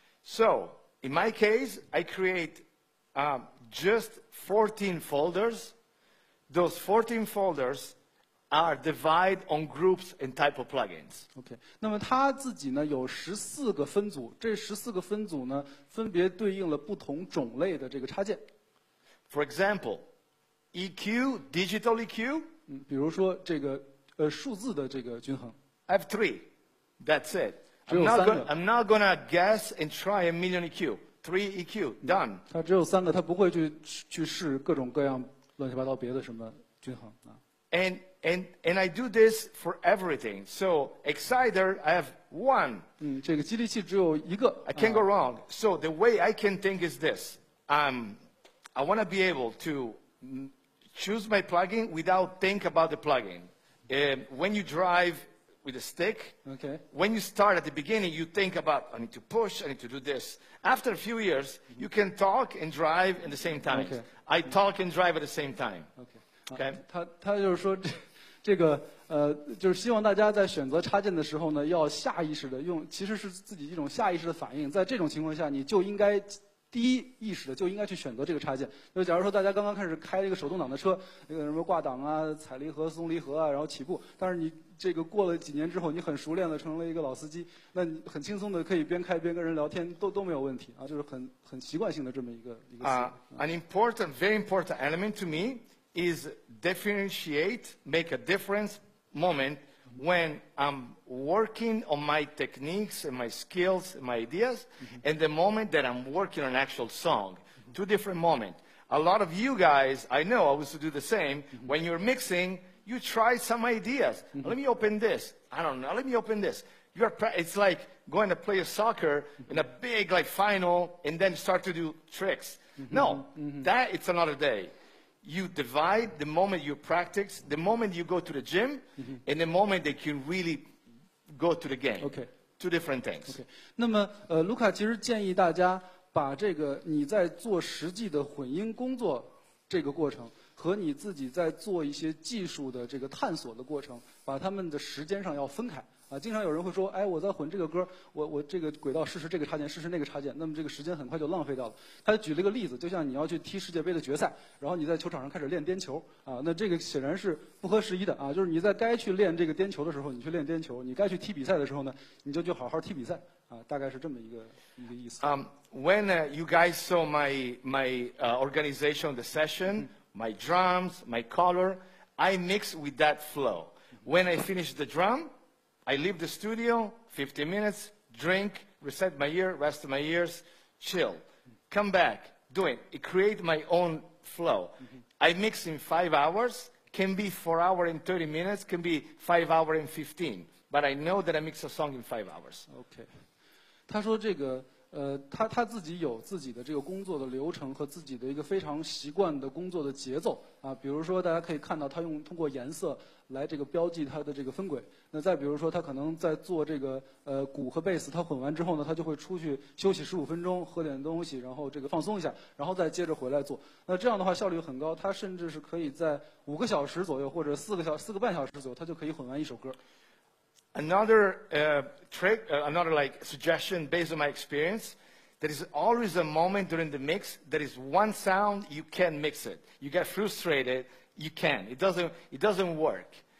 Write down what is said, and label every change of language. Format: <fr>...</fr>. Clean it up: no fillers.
<en>So, in my case, I create just 14 folders. Those 14 folders are divided on groups and type of plugins.</en> <zh>OK， 那么他自己呢有14个分组，这14个分组呢分别对应了不同种类的这个插件。</zh> <en>For example, EQ, digital EQ.</en> <zh>比如说这个数字的这个均衡。</zh> <en>I have 3. That's it.</en> <zh>只有3个。</zh> <en>I'm not gonna guess and try a million EQ. 3 EQ, done.</en> <zh>它只有3个，他不会去试各种各样乱七八糟别的什么均衡啊。</zh> <en>And I do this for everything. So exciter, I have 1.</en> <zh>这个激励器只有一个。</zh> <en>I can't go wrong. So the way I can think is this. I want to be able to choose my plugin without think about the plugin. When you drive with a stick, Okay. when you start at the beginning, you think about, I need to push, I need to do this. After a few years, you can talk and drive at the same time. Okay. I talk and drive at the same time.</en> <zh>OK， 他就是说这个就是希望大家在选择插件的时候呢，要下意识的用，其实是自己一种下意识的反应。在这种情况下，你就应该第一意识的就应该去选择这个插件。就假如说大家刚刚开始开一个手动挡的车，那个什么挂档啊、踩离合、松离合啊，然后起步，但是你这个过了几年之后，你很熟练的成了一个老司机，那你很轻松的可以边开边跟人聊天，都没有问题啊，就是很习惯性的这么一个思维。</zh> <en>An important, very important element to me is differentiate, make a difference moment when I'm working on my techniques and my skills and my ideas, and the moment that I'm working on an actual song. 2 different moments. A lot of you guys, I know, I used to do the same. When you're mixing, you try some ideas. Let me open this. I don't know. Let me open this. It's like going to play soccer in a big final and then start to do tricks. No, that it's another day. You divide the moment you practice, the moment you go to the gym, and the moment that you really go to the game. Okay. 2 different things.</en> <zh>OK， 那么卢卡其实建议大家把这个你在做实际的混音工作这个过程和你自己在做一些技术的这个探索的过程，把它们的时间上要分开啊。经常有人会说，哎，我在混这个歌，我这个轨道试试这个插件，试试那个插件，那么这个时间很快就浪费掉了。他举了一个例子，就像你要去踢世界杯的决赛，然后你在球场上开始练颠球啊，那这个显然是不合时宜的啊。就是你在该去练这个颠球的时候，你去练颠球；你该去踢比赛的时候呢，你就去好好踢比赛啊。大概是这么一个意思。</zh> <en>When you guys saw my organization, the session, my drums, my color, I mix with that flow. When I finish the drum, I leave the studio, 15 minutes, drink, reset my ear, rest my ears, chill. Come back, do it. It create my own flow. I mix in 5 hours, can be 4 hours and 30 minutes, can be 5 hours and 15. But I know that I mix a song in 5 hours.</en> <zh>OK， 他说这个他自己有自己的这个工作的流程和自己的一个非常习惯的工作的节奏啊。比如说，大家可以看到他通过颜色来这个标记它的这个分轨。那再比如说，他可能在做这个鼓和贝斯，他混完之后呢，他就会出去休息15分钟，喝点东西，然后这个放松一下，然后再接着回来做。那这样的话效率很高，他甚至是可以在5个小时左右或者4个半小时左右，他就可以混完一首歌。</zh> <en>Another trick, another suggestion based on my experience, there is always a moment during the mix, there is one sound, you can't mix it. You get frustrated, you can't. It doesn't work.</en>